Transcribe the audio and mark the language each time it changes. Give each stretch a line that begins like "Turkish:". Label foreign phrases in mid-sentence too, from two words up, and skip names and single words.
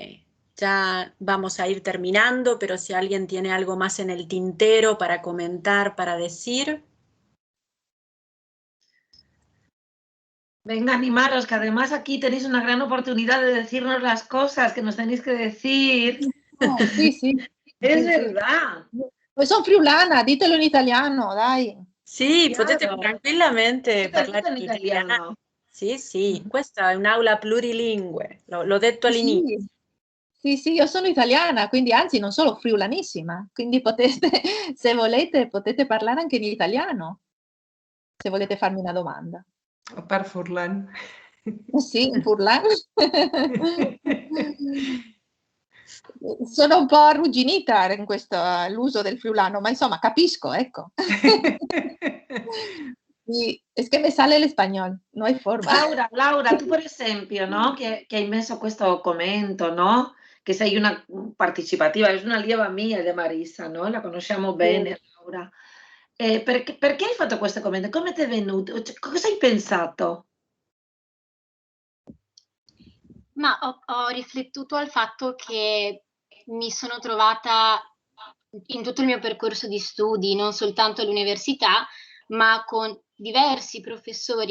Spanish: Que Ya vamos a ir terminando, pero si alguien tiene algo más en el tintero para comentar, para decir. Venga, animaros, que además aquí tenéis una gran oportunidad de decirnos las cosas que nos tenéis que decir. No, sí. Es
Italian: Sì.
Spanish: verdad.
Italian: Poi sono friulana, ditelo in italiano, dai. Sì, potete Chiaro. tranquillamente Tutto parlare in in italiano. italiano. Sì, questa è un'aula plurilingue, l'ho detto all'inizio. Sì, io sono italiana, quindi anzi non solo friulanissima, quindi potete, se volete, potete parlare anche in italiano, se volete farmi una domanda. Per Furlan. Sì, in furlan. Sono un po' arrugginita in questo l'uso del friulano, ma insomma capisco, ecco. Sì,
Spanish: es que me sale el español, no hay forma.
Italian: Laura, tu per esempio, no? Che hai messo questo commento, no? Che sei una partecipativa, è una allieva mia di Marisa, no? La conosciamo bene, Laura. Perché hai fatto questo commento? Come ti è venuto? Cioè, cosa hai pensato? Ma ho riflettuto al fatto che mi sono trovata in tutto il mio percorso di studi, non soltanto all'università, ma con diversi professori